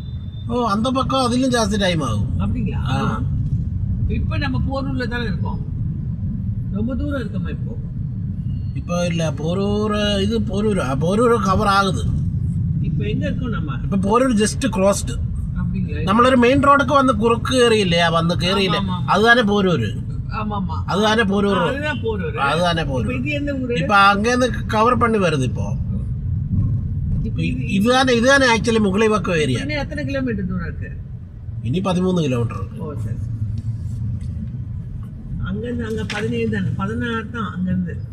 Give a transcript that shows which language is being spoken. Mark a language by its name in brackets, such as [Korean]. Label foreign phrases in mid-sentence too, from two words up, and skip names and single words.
[Tamil] ஓ, அந்த பக்கம் அதிலும் ஜாஸ்தி டைம் ஆகும். அப்படிங்களா? இப்போ நம்ம போரூரில் தானே இருக்கோம். ரொம்ப தூரம் இருக்கோமா இப்போ? இப்போ இல்லை, போரூர் கவர் ஆகுது. இப்போ எங்கே இருக்கோம் நம்ம? இப்போ போரூர் [English] just closed. [Tamil] அப்படிங்களா? [Malayalam] നമ്മളൊരു മെയിൻ റോഡൊക്കെ വന്ന് കുറുക്ക് കയറിയില്ലേ, വന്ന് കയറിയില്ലേ, അത് തന്നെ പോരൂര്. [Tamil] அது தானே போரூர். அது தானே போரூர். இப்போ அங்கேருந்து கவர் பண்ணி வருது. இப்போ இதுதானே ஆக்சுவலி முகலிவாக்கம் ஏரியா. எத்தனை கிலோமீட்டர் தூரம் இருக்கு? இனி 13 கிலோமீட்டர் இருக்கு. ஓ சரி. அங்கேருந்து அங்கே 17 தானே, 16 தான் அங்கேருந்து.